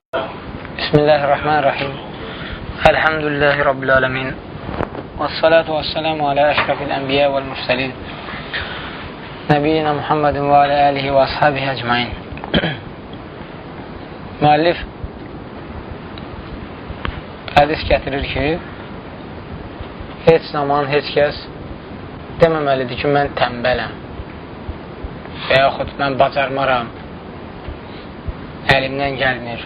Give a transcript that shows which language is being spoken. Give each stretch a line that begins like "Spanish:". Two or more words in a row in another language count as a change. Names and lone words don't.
Arabic: بسم الله الرحمن الرحيم. الحمد لله رب العالمين. والصلاة والسلام على أشرف الأنبياء والمرسلين. نبينا محمد وعلى آله وأصحابه أجمعين.
Azerbaijani: Müəllif hədis gətirir ki, heç zaman heç kəs deməməlidir ki, mən tənbələm və yaxud mən bacarmaram, əlimdən gəlmir.